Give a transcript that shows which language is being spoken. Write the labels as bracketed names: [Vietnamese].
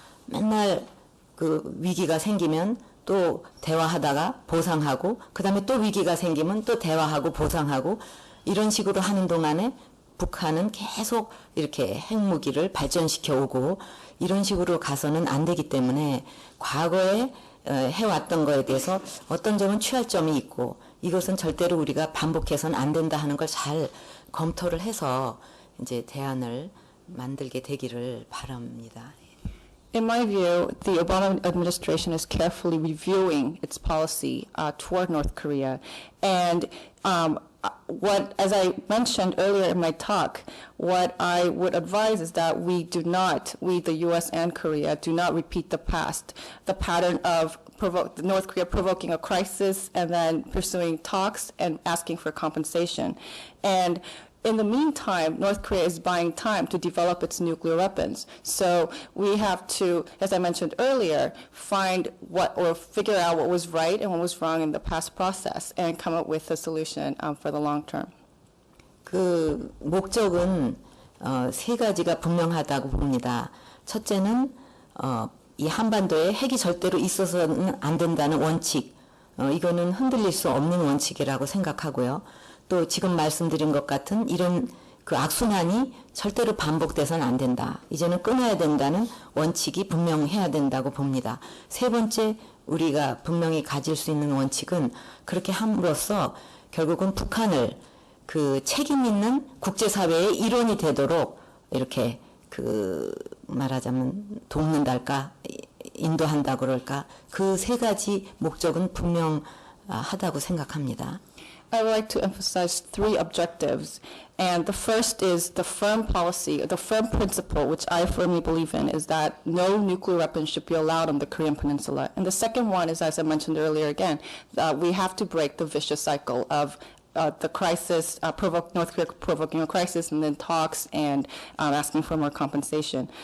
[Korean] 맨날 그 위기가 생기면 또 대화하다가 보상하고 그 다음에 또 위기가 생기면 또 대화하고 보상하고 이런 식으로 하는 동안에 북한은 계속 이렇게 핵무기를 발전시켜 오고 이런 식으로 가서는 안 되기 때문에 과거에 해왔던 거에 대해서 어떤 점은 취할 점이 있고 이것은 절대로 우리가 반복해서는 안 된다 하는 걸 잘 검토를 해서 이제 대안을 만들게 되기를 바랍니다. [English] In my view, the Obama administration is carefully reviewing its policy toward North Korea. And as I mentioned earlier in my talk, what I would advise is that we, the U.S. and Korea, do not repeat the past, the pattern of North Korea provoking a crisis and then pursuing talks and asking for compensation. And in the meantime, North Korea is buying time to develop its nuclear weapons. So we have to, as I mentioned earlier, figure out what was right and what was wrong in the past process and come up with a solution for the long term. [Korean] 그 목적은 세 가지가 분명하다고 봅니다. 첫째는 이 한반도에 핵이 절대로 있어서는 안 된다는 원칙, 이거는 흔들릴 수 없는 원칙이라고 생각하고요. 또 지금 말씀드린 것 같은 이런 그 악순환이 절대로 반복돼서는 안 된다. 이제는 끊어야 된다는 원칙이 분명해야 된다고 봅니다. 세 번째 우리가 분명히 가질 수 있는 원칙은 그렇게 함으로써 결국은 북한을 그 책임 있는 국제사회의 일원이 되도록 이렇게 그 말하자면 돕는달까 인도한다 그럴까 그 세 가지 목적은 분명하다고 생각합니다. [English] I would like to emphasize three objectives. And the first is the firm policy, the firm principle, which I firmly believe in, is that no nuclear weapons should be allowed on the Korean Peninsula. And the second one is, as I mentioned earlier again, we have to break the vicious cycle of the crisis, North Korea provoking a crisis and then talks and asking for more compensation.